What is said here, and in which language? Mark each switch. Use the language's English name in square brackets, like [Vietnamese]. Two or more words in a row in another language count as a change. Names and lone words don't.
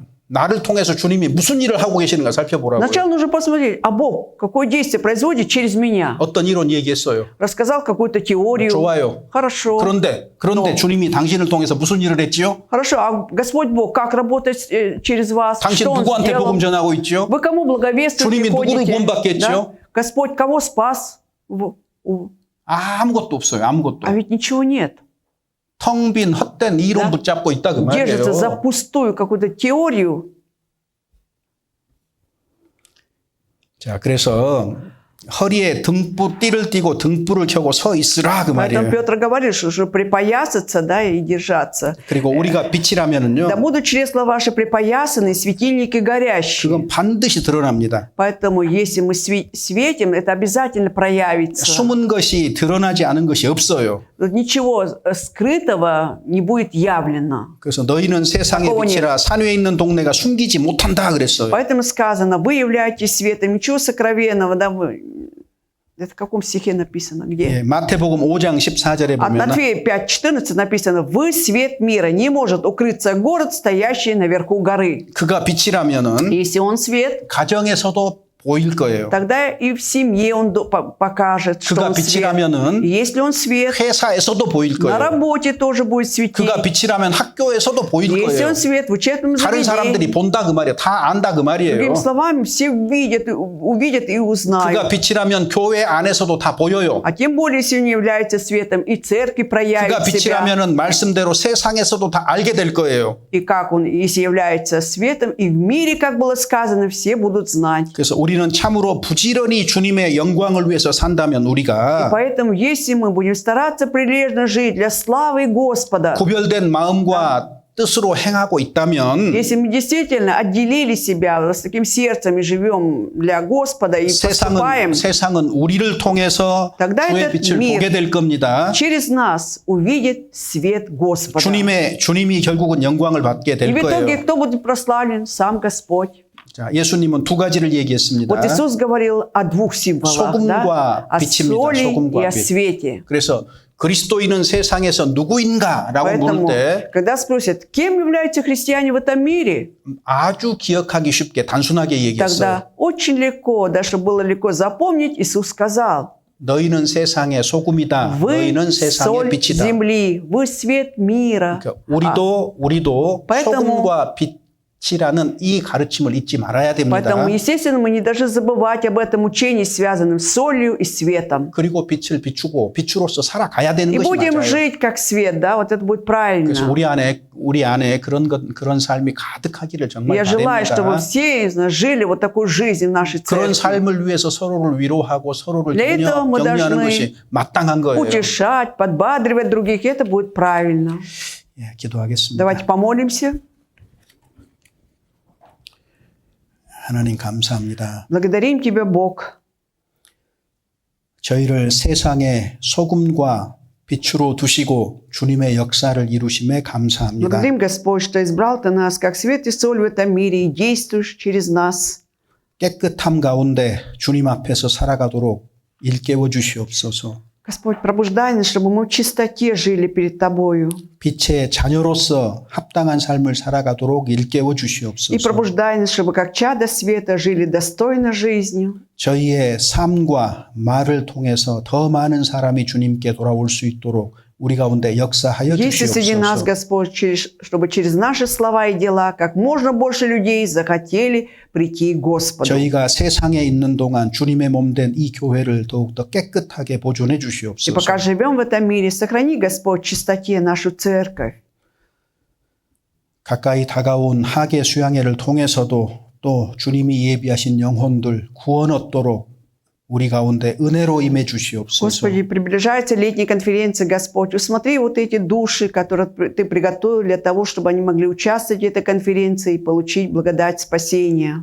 [Korean] 나를 통해서 주님이 무슨 일을 하고 계시는가 살펴보라고요. [Russian] Сначала нужно посмотреть, а Бог какое действие производит через меня. [Korean] 어떤 이론 얘기했어요. [Russian] Рассказал какую-то теорию. [Korean] 좋아요. [Russian] Хорошо. [Korean] 그런데 주님이 당신을 통해서 무슨 일을 했지요? [Russian] Хорошо, а Господь Бог как работает через вас? [Korean] 당신 [Russian] Что Он [Korean] 누구한테 [Russian] сделал? [Korean] 복음 전하고 있죠? [Russian] Вы кому благовествуете? [Korean] 주님이 누구를 [Russian] ходите? [Korean] 구원받게 했죠? [Russian] Да? Господь кого спас? [Korean] 아무것도 없어요. 아무것도. [Russian] А ведь ничего нет. [Korean] 텅 빈 헛된 이론 [Russian] Да. [Korean] 붙잡고 있다 그 말이에요. [Russian] Держится за пустую какую-то теорию. [Korean] 자, 그래서 허리에 띠를 띠고 등불을 켜고 서 있으라 그 [Russian] Поэтому [Korean] 말이에요. [Russian] Петр говорит, что припоясаться, да, и держаться. [Korean] 그리고 우리가 빛이라면은요. [Russian] Да будут чресла ваши припоясаны, светильники горящие. [Korean] 그건 반드시 드러납니다. [Russian] Поэтому, если мы светим, это обязательно проявится. [Korean] 숨은 것이 드러나지 않은 것이 없어요. [Russian] Ничего скрытого не будет явлено. [Korean] 그래서 너희는 세상의 빛이라 산 위에 있는 동네가 숨기지 못한다 그랬어요. [Russian] Поэтому сказано, вы являетесь светом, ничего сокровенного, да, вы... Это в каком стихе написано? Где? [Korean] 예, 마태복음 5장 14절에 [Russian] От [Korean] 보면 [Russian] Матфея 5:14 написано, вы свет мира, не может укрыться город, стоящий наверху горы. [Korean] 그가 빛이라면은 [Russian] Если он свет, [Korean] 가정에서도 보일 거예요. [Russian] тогда и в семье он покажет, что [Korean] 그가 [Russian] он свет. [Korean] 빛이라면은 [Russian] И если он свет, [Korean] 회사에서도 보일 [Russian] на [Korean] 거예요. [Russian] работе тоже будет светить. [Korean] 그가 빛이라면 학교에서도 보일 [Russian] Если [Korean] 거예요. [Russian] он свет в учебном [Korean] 다른 사람들이 [Russian] заведении. [Korean] 본다 그 말이에요. 다 안다 그 말이에요. [Russian] Другими словами, все увидят и [Korean] 그가 [Russian] узнают. [Korean] 빛이라면 교회 안에서도 다 보여요. [Russian] А тем более, если он является светом, и церкви [Korean] 그가 [Russian] проявит себя. [Korean] 빛이라면은 말씀대로 세상에서도 다 알게 될 거예요. [Russian] И как он, если является светом, и в мире, как было сказано, все будут знать. [Korean] 그래서 우리는 참으로 부지런히 주님의 영광을 위해서 산다면 우리가 [Russian] Поэтому, если мы будем стараться прилежно жить для славы Господа, [Korean] 구별된 마음과 뜻으로 행하고 있다면 [Russian] если мы действительно отделили себя с таким сердцем и живем для Господа и поступаем, [Korean] 세상은 우리를 통해서 [Russian] тогда [Korean] 주의 [Russian] этот [Korean] 빛을 [Russian] мир [Korean] 보게 될 겁니다. [Russian] через нас увидит свет Господа. [Korean] 주님이 결국은 영광을 받게 [Russian] И [Korean] 될 [Russian] в итоге [Korean] 거예요. [Russian] кто будет прославлен? Сам Господь. [Korean] 자, 예수님은 두 가지를 얘기했습니다. [Russian] Вот Иисус говорил о двух символах, да? [Korean] 소금과 [Russian] О [Korean] 빛입니다. [Russian] соли и [Korean] 소금과 [Russian] о [Korean] 빛. [Russian] свете. [Korean] 그래서 그리스도인은 세상에서 누구인가라고 물을 [Russian] Поэтому, [Korean] 때 [Russian] когда спросят, кем являются христиане в этом мире, [Korean] 아주 기억하기 쉽게 단순하게 얘기했어요. [Russian] тогда очень легко, да, чтобы было легко запомнить, Иисус сказал, [Korean] 너희는 세상의 소금이다. [Russian] вы [Korean] 너희는 세상의 [Russian] соль [Korean] 빛이다. [Russian] земли, вы свет мира. [Korean] 그러니까 우리도 [Russian] поэтому- [Korean] 소금과 빛이라는 이 가르침을 잊지 말아야 됩니다. [Russian] Поэтому, естественно, мы не должны забывать об этом учении, связанном с солью и светом. [Korean] 그리고 빛을 비추고 빛으로서 살아가야 되는 [Russian] И [Korean] 것이 [Russian] будем [Korean] 맞아요. [Russian] жить как свет, да, вот это будет [Korean] 그래서 [Russian] правильно. [Korean] 우리 안에 그런 삶이 가득하기를 정말 [Russian] Я желаю, чтобы [Korean] 바랍니다. [Russian] все из нас жили вот такую жизнь в нашей [Korean] 그런 [Russian] церкви. [Korean] 삶을 위해서 서로를 위로하고 서로를 [Russian] Для этого мы [Korean] 격려하는 [Russian] должны [Korean] 것이 마땅한 거예요. [Russian] Утешать, подбадривать других, это будет правильно. [Korean] 예, 기도하겠습니다. [Russian] Давайте помолимся. [Korean] 하나님 감사합니다. [Russian] Благодарим Тебя, Бог. [Korean] 저희를 세상의 소금과 빛으로 두시고 주님의 역사를 이루심에 감사합니다. [Russian] Благодарим, Господь, что избрал Ты нас, как свет и соль в этом мире, и действуешь через нас. [Korean] 깨끗함 가운데 주님 앞에서 살아가도록 일깨워 주시옵소서. [Russian] Господь, пробуждай нас, чтобы мы в чистоте жили перед Тобою. [Korean] 빛의 자녀로서 합당한 삶을 살아가도록 일깨워 [Russian] И [Korean] 주시옵소서. [Russian] пробуждай нас, чтобы как чадо света жили достойно жизнью. [Korean] 저희의 삶과 말을 통해서 더 많은 사람이 주님께 돌아올 수 있도록 우리 가운데 역사하여 [Russian] Если среди нас, [Korean] 주시옵소서. [Russian] Господь, чтобы через наши слова и дела как можно больше людей захотели прийти к Господу. [Korean] 저희가 세상에 있는 동안 주님의 몸된 이 교회를 더욱더 깨끗하게 보존해 [Russian] И [Korean] 주시옵소서. [Russian] пока живем в этом мире, сохрани, Господь, в чистоте нашу церковь. [Korean] 가까이 다가온 하계 수양회를 통해서도 또 주님이 예비하신 영혼들 구원 얻도록 우리 가운데 은혜로 임해 주시옵소서. [Russian] Господи, приближается летняя конференция, Господь. Усмотри вот эти души, которые Ты приготовил для того, чтобы они могли участвовать в этой конференции и получить благодать спасения.